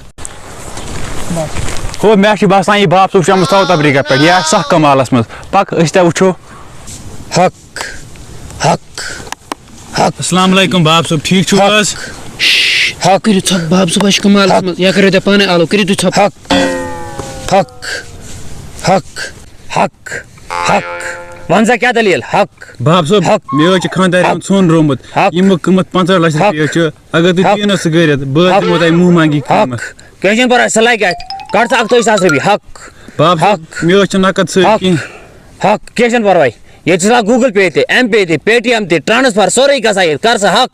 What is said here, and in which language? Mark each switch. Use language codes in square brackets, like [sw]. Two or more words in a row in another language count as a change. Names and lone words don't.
[ks] ہو مےٚ چھُ باسان یہِ باب صٲب چھُ آمُت ساوُتھ افریٖقہ پٮ۪ٹھ یہِ آسہِ سکھ کمالس منٛز پک أسۍ تہِ وٕچھو حق حق حق [ar] السلام علیکم [ks] باب صٲب ٹھیٖک چھُو حظ حق کٔرِو ژھۄپ باب صٲب چھُ کمالس منٛز یا کٔرِو تُہۍ پانے آلو کٔرِو تُہۍ ژھۄپ حق حق حق حق حق ون سا کیا دلیل حق باب صٲب حق مےٚ حظ چھِ خانٛدارِ ہُنٛد سۄن رومُت حق ییٚمیُک قۭمت 50 لچھ رۄپیہِ چھُ اگر تُہۍ دِیِو نہٕ سُہ کٔرِتھ بہٕ حظ دِمو تۄہہِ مُہ منٛگی قۭمت حق کینٛہہ چھُنہٕ پرواے سۄ لگہِ اَتہِ کڑ ژٕ 28 ساس رۄپیہِ حق باب صٲب مےٚ حظ چھِ نقد سۭتۍ حق کینٛہہ حق کینٛہہ چھُنہٕ پرواے ییٚتہِ چھُ آسان گوٗگل پے تہِ ایم پے تہِ پے ٹی ایم تہِ ٹرانسفر سورُے گژھان ییٚتہِ کر سا حق